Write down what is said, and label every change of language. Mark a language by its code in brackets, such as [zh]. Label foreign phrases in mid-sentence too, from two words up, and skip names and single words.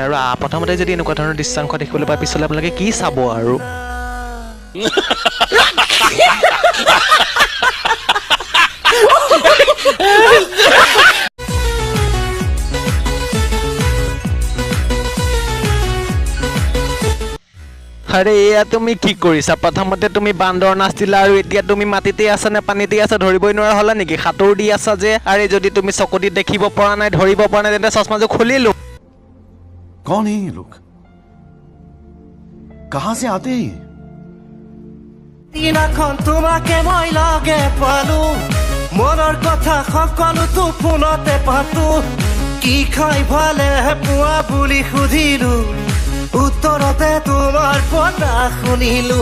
[as] আৰু প্ৰথমতে যদি এনেকুৱা ধৰণৰ দৃশ্যাংশ দেখিবলৈ পায় পিছলৈ আপোনালোকে কি চাব আৰু আৰে এয়া তুমি কি কৰিছা? প্ৰথমতে তুমি বান্দৰ নাচিলা আৰু এতিয়া তুমি মাটিতে আছা নে পানীতে আছা ধৰিবই নোৱাৰা হ'লা নেকি? সাঁতোৰ দি আছা যে। আৰে যদি তুমি চকুদি দেখিব পৰা নাই ধৰিব পৰা নাই তেন্তে চশমাযোৰ খুলি লো। [hi] कौन है ये लोग? कहां से आते हैं? [as] দিনাখন তোমাকে মই লগে পালো, মনৰ কথা সকলো তো ফোনতে পাতো। কি খাই ভালে পোৱা বুলি সুধিলো, উত্তৰতে তোমাৰ কথা শুনিলো।